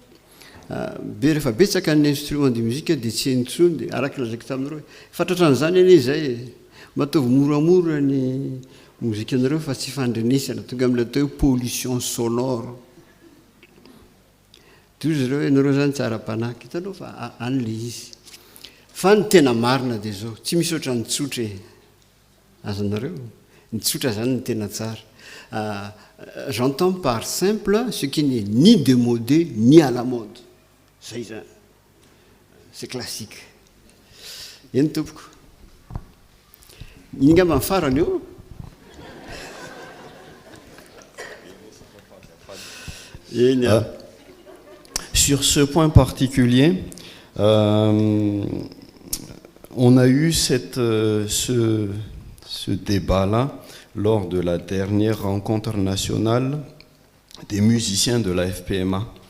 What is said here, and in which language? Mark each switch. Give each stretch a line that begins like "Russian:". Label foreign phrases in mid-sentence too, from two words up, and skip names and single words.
Malagasy: be rehefa betsaka ny
French: instrument de musique
Malagasy: dia tsy enitsony dia araka lazaiko taminareo fantatran'izany anie zay mataovy moramora ny mozika anareo fa tsy fandrenesana tonga amin'ilay atao hoe
French: pollution sonore
Malagasy: toy izy ireo ianareo zany tsara mpanaky hitanao fa an'le izy fa ny tena marina dia zao tsy misy oatra ny tsotra azanareo ny tsotra zany ny tena tsara
French: j'entends par simple ce qui n'est ni démodé ni à la mode
Malagasy: zay zany
French: c'est classique
Malagasy: eny tompoko ingamba ny farany eo
French: Sur ce point particulier, on a eu ce débat-là lors de la dernière rencontre nationale des musiciens de la FPMA.